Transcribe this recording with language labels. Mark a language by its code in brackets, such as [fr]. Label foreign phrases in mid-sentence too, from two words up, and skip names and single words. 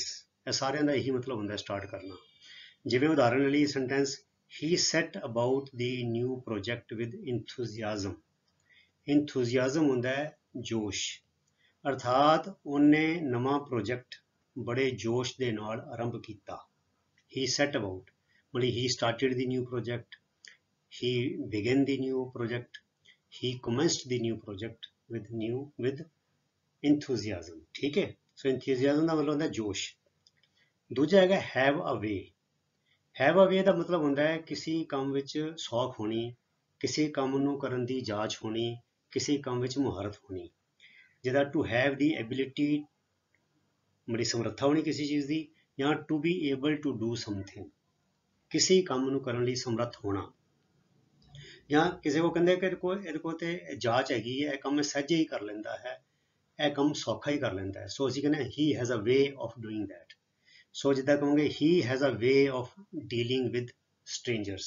[pa] ਇਹ ਸਾਰਿਆਂ ਦਾ ਇਹੀ ਮਤਲਬ ਹੁੰਦਾ ਸਟਾਰਟ ਕਰਨਾ। ਜਿਵੇਂ ਉਦਾਹਰਨ ਲਈ [en] sentence he set about the new project with enthusiasm. [pa] ਇੰਥੂਜ਼ੀਆਜ਼ਮ ਹੁੰਦਾ ਹੈ ਜੋਸ਼, ਅਰਥਾਤ ਉਹਨੇ ਨਵਾਂ ਪ੍ਰੋਜੈਕਟ ਬੜੇ ਜੋਸ਼ ਦੇ ਨਾਲ ਆਰੰਭ ਕੀਤਾ। [en] he set about ਮਤਲਬ he started the new project, he began the new project, he commenced the new project with enthusiasm, [hi] ठीक है। [pa] सो enthusiasm ਦਾ ਮਤਲਬ ਹੁੰਦਾ ਜੋਸ਼। ਦੂਜਾ ਹੈਗਾ [en] have a way। have a way [pa] ਦਾ ਮਤਲਬ ਹੁੰਦਾ ਹੈ ਕਿਸੇ ਕੰਮ ਵਿੱਚ ਸੌਖ ਹੋਣੀ, ਕਿਸੇ ਕੰਮ ਨੂੰ ਕਰਨ ਦੀ ਜਾਚ ਹੋਣੀ, ਕਿਸੇ ਕੰਮ ਵਿੱਚ ਮੁਹਾਰਤ ਹੋਣੀ। ਜਿਹਦਾ [en] to have the ability [pa] ਬੜੀ ਸਮਰੱਥਾ ਹੋਣੀ ਕਿਸੇ ਚੀਜ਼ ਦੀ, ਜਾਂ [en] to be able to do something [pa] ਕਿਸੇ ਕੰਮ ਨੂੰ ਕਰਨ ਲਈ ਸਮਰੱਥ ਹੋਣਾ। ਜਾਂ ਕਿਸੇ ਕੋ ਕਹਿੰਦੇ ਕਿ ਇਹਦੇ ਕੋਲ ਤੇ ਜਾਚ ਹੈਗੀ ਹੈ, ਇਹ ਕੰਮ ਸਹਿਜੇ ਹੀ ਕਰ ਲੈਂਦਾ ਹੈ, ਇਹ ਕੰਮ ਸੌਖਾ ਹੀ ਕਰ ਲੈਂਦਾ ਹੈ। [en] ਸੋ [pa] ਅਸੀਂ ਕਹਿੰਦੇ [en] he has a way of doing that. ਸੋ [pa] ਜਿੱਦਾਂ ਕਹੋਗੇ [en] he has a way of dealing with strangers.